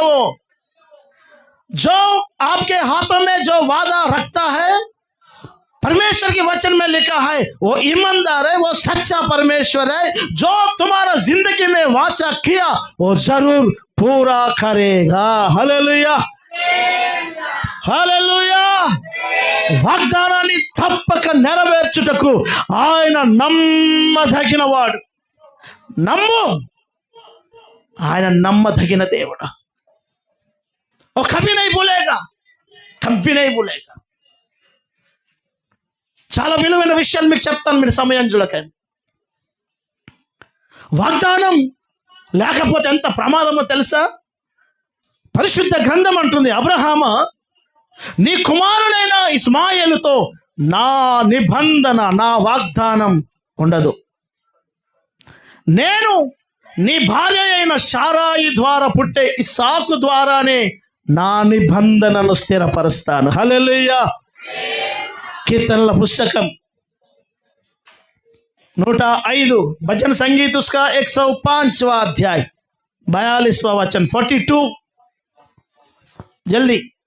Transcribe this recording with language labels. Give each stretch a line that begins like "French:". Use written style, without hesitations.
Hindi: वो जो आपके हाथों में जो वादा रखता है, परमेश्वर के वचन में लिखा है, वो ईमानदार है, वो सच्चा परमेश्वर है। जो तुम्हारा जिंदगी में वाचा किया वो जरूर पूरा करेगा। Hallelujah, hallelujah.
Telugu: వాగ్దానాన్ని తప్పక నెరవేర్చుటకు ఆయన నమ్మదగిన వాడు. నమ్ము, ఆయన నమ్మదగిన దేవుడు.
Hindi: ఓ కभी नहीं भूलेगा, कभी नहीं भूलेगा।
Telugu: చాలా విలువైన విషయాలు మీకు చెప్తాను, మీరు సమయం చూడకండి. వాగ్దానం లేకపోతే ఎంత ప్రమాదమో తెలుసా? పరిశుద్ధ గ్రంథం అంటుంది, అబ్రహాము నీ కుమారుడైన ఇస్మాయేలుతో నా నిబంధన, నా వాగ్దానం ఉండదు. నేను నీ భార్య అయిన శారాయి ద్వారా పుట్టే ఇస్సాకు ద్వారానే నా నిబంధనను స్థిరపరుస్తాను. హల్లెలూయా. కీర్తనల పుస్తకం
Hindi: 105 भजन संगीत उसका 105वां अध्याय 42वां वचन 42 जल्दी।